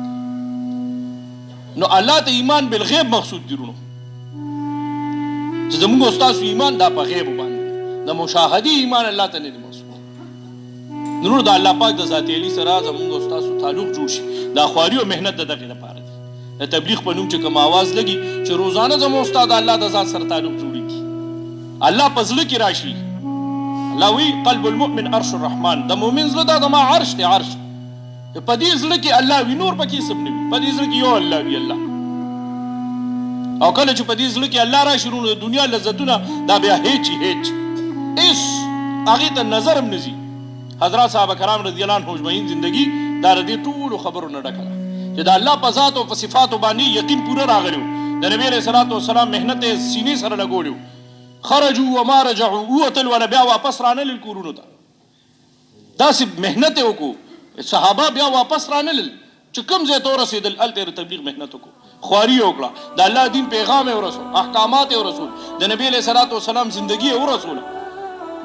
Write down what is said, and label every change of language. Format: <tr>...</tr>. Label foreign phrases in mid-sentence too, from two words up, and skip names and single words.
<ps>نو الله ته</ps> <ar>ایمان بالغیب</ar> <ps>مقصود دی رونو چې زموږ استاسو ایمان دا په غیب باندې د مشاهدي ایمان الله ته نه دی مقصود. نو د الله پاک د ذات علی سره زموږ استاسو تعلق جوړ شي دا خواري او مهنت د دغې لپاره دی. د تبلیغ په نوم چې کوم آواز لګي چې روزانه زموږ استاد الله د ذات سره تعلق جوړېږي الله په زړه کې راشي. الله وی</ps> <ar>قلب المؤمن عرش الرحمن</ar> <ps>د مؤمن زړه دا زما عرش دی عرش په دې زړه کې الله وي نور پکې هېڅ هم نه وي په دې زړه کې یو الله وي الله. او کله چې په دې زړه کې الله راشي نو د دنیا لذتونه دا بیا هیڅ هېڅ هغې ته نظر هم نه ځي. حضرات صحابه کرام</ps> <ar>رضی الله عنهم اجمعین</ar> <ps>زندگی دا د دې ټولو خبرو نه ډکه ده چې د الله په ذات او په صفاتو باندې یقین پوره راغلی و. د نبي</ps> <ar>علیه صلات وسلام</ar> <ps>محنت یې سینې سره لګولی و</ps> <ar>خرجوا وما رجعوا</ar> <ps>ووتل ولا بیا واپس رانلل کورونو ته داسې محنت یې وکړو صحابه بیا واپس رانلل چې کوم ځای ته ورسېدل هلته یې تبلیغ محنت وکړو خواري یې وکړه د الله دین پیغام یې ورسول احکامات یې ورسول د نبي</ps> <ar>علیه صلات وسلام</ar> <ps>زندګي یې ورسوله.</ps>